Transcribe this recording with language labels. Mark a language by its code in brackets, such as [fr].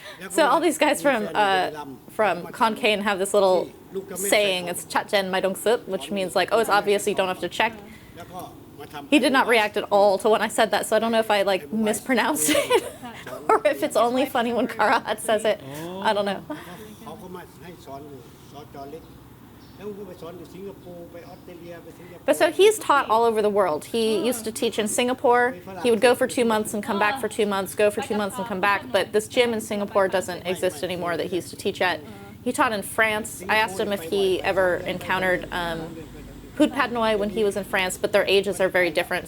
[en] So all these guys from Konkan have this little saying. It's Chatjen Maidong Sup, which means like, oh, it's obvious you don't have to check. [th] แล้วก็มาทำ [en] He did not react at all to when I said that, so I don't know if I like mispronounced it or if it's only funny when Karahat says it. I don't know. [th] เขาก็มาให้สอนอยู่สอนจอเล็กแล้วก็ไปสอนอยู่สิงคโปร์ไปออสเตรเลียไปสิงคโปร์ [en] But so he's taught all over the world. He used to teach in Singapore. He would go for 2 months and come back for 2 months, go for 2 months and come back. But this gym in Singapore doesn't exist anymore that he used to teach at. He taught in France. I asked him if he ever encountered Hood Pad Noi when he was in France, but their ages are very different.